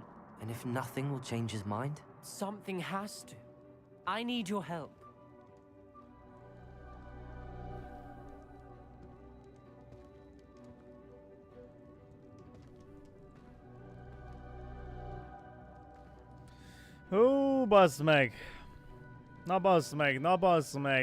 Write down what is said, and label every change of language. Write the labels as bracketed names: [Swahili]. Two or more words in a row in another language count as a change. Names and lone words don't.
[English] And if nothing will change his mind? Something has to. I need your help. [Hungarian] Hú, bazd meg! Na bazd meg, na bazd meg!